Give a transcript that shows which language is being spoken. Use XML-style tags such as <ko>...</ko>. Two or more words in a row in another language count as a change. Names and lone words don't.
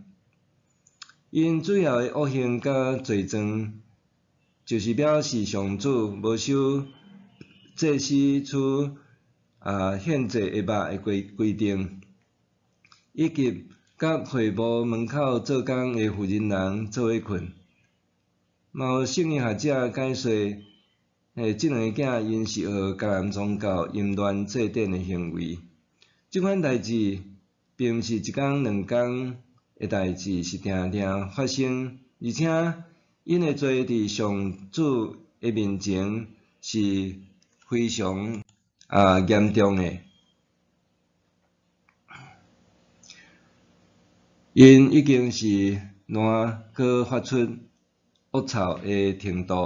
<nan>因主要的恶行甲罪状，就是表示上主无守祭司处献祭的肉的规定，以及甲会幕门口做工的妇人人做伙困。嘛有圣经学者解说，这2个囝因是学迦南宗教淫乱祭典的行为。即款代志并毋是一工两工的代志，是定定发生，而且因的做伫上主的面前是非常严重的。因已经是烂搁发出恶臭的程度。</nan>